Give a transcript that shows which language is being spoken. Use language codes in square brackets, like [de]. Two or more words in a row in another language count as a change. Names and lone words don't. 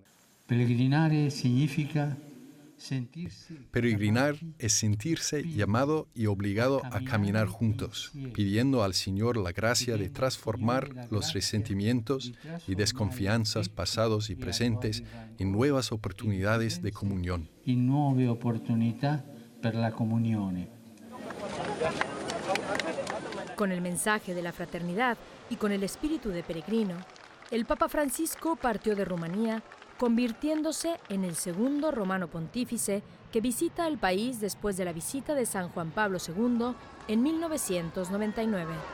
[it] Peregrinare significa sentirse. [es] Peregrinar es sentirse llamado y obligado a caminar juntos, pidiendo al Señor la gracia de transformar los resentimientos y desconfianzas pasados y presentes en nuevas oportunidades de comunión. [it] In nuove opportunità per la comunione. [es] Con el mensaje de la fraternidad y con el espíritu de peregrino, el Papa Francisco partió de Rumanía, convirtiéndose en el segundo romano pontífice que visita el país después de la visita de San Juan Pablo II en 1999.